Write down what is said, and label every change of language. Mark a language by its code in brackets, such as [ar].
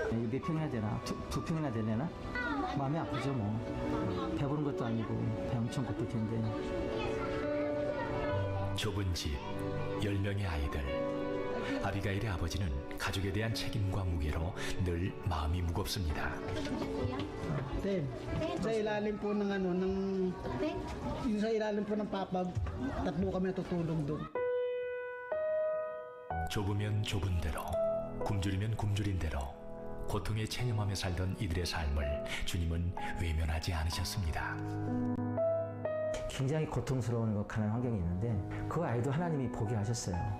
[ko] 몇 평이나 되나? 두 평이나 되려나? 마음이 아프죠 뭐. 배부른 것도 아니고 배 엄청 고플 텐데. 좁은 집, 10명의 아이들. 아비가일의 아버지는 가족에 대한 책임과 무게로 늘 마음이 무겁습니다. [tl] Ten, sa ilalim po ng yung sa ilalim po ng papag, tatlo kami natutulog doon. [ko] 좁으면 좁은 대로, 굶주리면 굶주린 대로 고통에 체념하며 살던 이들의 삶을 주님은 외면하지 않으셨습니다. 굉장히 고통스러운 가난한 환경이 있는데 그 아이도 하나님이 보게 하셨어요.